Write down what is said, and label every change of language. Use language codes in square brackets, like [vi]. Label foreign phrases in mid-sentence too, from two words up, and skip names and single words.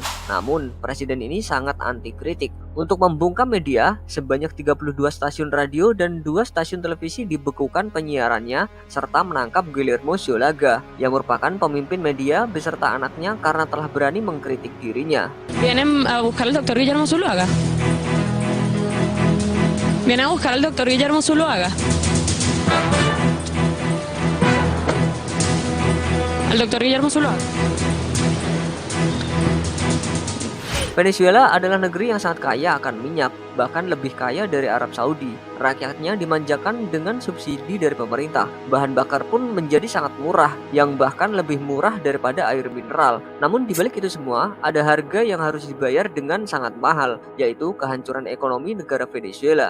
[id] Namun, presiden ini sangat anti kritik. Untuk membungkam media, sebanyak 32 stasiun radio dan 2 stasiun televisi dibekukan penyiarannya, serta menangkap Guillermo Zulaga, yang merupakan pemimpin media beserta anaknya karena telah berani mengkritik dirinya. [es] Vienen a buscar al doctor Guillermo Zuluaga. Vienen a buscar al doctor Guillermo Zuluaga. Al Dr. Guillermo Zuluaga. [id] Venezuela adalah negeri yang sangat kaya akan minyak, bahkan lebih kaya dari Arab Saudi. Rakyatnya dimanjakan dengan subsidi dari pemerintah. Bahan bakar pun menjadi sangat murah, yang bahkan lebih murah daripada air mineral. Namun di balik itu semua, ada harga yang harus dibayar dengan sangat mahal, yaitu kehancuran ekonomi negara Venezuela.